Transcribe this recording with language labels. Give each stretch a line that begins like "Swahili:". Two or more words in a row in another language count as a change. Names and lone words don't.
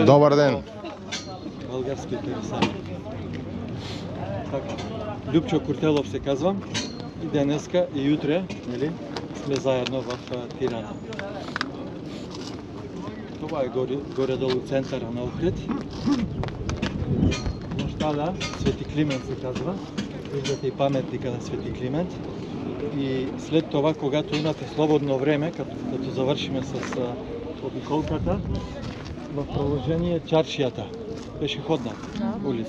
Macedonian: Добар ден.
Bulgarian: Български интересант. Така, Љупчо Куртелов се казвам.
Macedonian: И денеска и јутре, нели,
Bulgarian: сме заедно в Тирана. Това е горе-долу центъра на Охрид. Площада Свети Климент се казва. Виждате и паметника на Свети Климент. И след това, когато имате слободно време, като завършиме с обиколката, в продължение чаршията, пешеходна улица.